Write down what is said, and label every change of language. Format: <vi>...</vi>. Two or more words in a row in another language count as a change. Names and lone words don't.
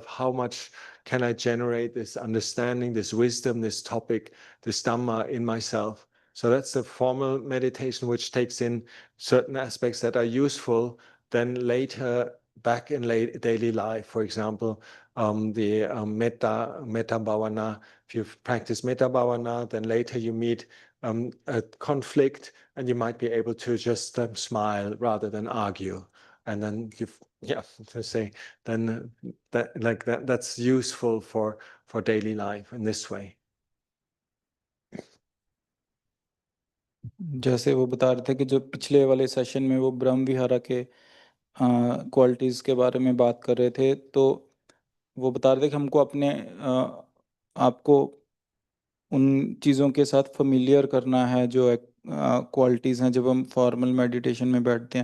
<en>How much can I generate this understanding, this wisdom, this topic, this Dhamma in myself? So that's the formal meditation, which takes in certain aspects that are useful then later back in daily life. For example, the</en> <pi>metta bhavana.</pi> <en>If you've practiced</en> <pi>metta bhavana,</pi> <en>then later you meet a conflict, and you might be able to just smile rather than argue. And then to say, then that's useful for daily life in this way.</en> <hi>जैसे वो बता रहे थे कि जो पिछले वाले सेशन में वो</hi> <pi>ब्रह्म विहारा</pi> <hi>के क्वालिटीज़ के बारे में बात कर रहे थे, तो वो बता रहे थे कि हमको अपने आपको उन चीज़ों के साथ फेमिलियर करना है जो क्वालिटीज़ हैं जब हम</hi> <en>formal meditation</en> <hi>में बैठते हैं।</hi>